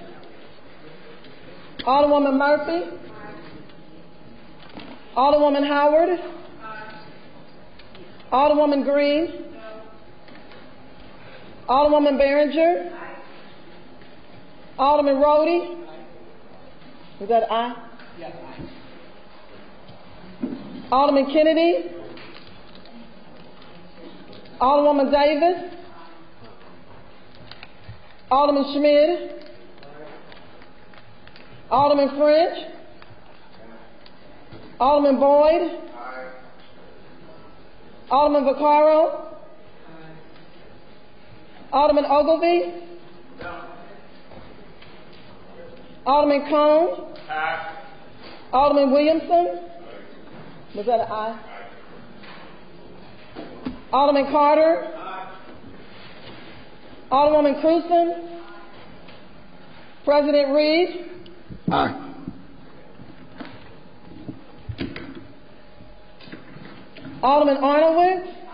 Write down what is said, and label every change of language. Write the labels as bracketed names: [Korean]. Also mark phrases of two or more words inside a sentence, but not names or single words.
[English] Alderwoman Murphy. Alderwoman Howard. Alderwoman Green. Alderwoman Behringer. Alderman Rhodey. Is that aye? Yes, aye. Alderman Kennedy. Alderwoman Davis. Alderman Schmidt. Alderman French. Alderman Boyd. Alderman Vaccaro. Alderman Ogilvie. Alderman Cone. Alderman Williamson. Was that an aye? Alderman Carter. Alderwoman Cruzen. President Reed. Aye. Alderman Arnowitz.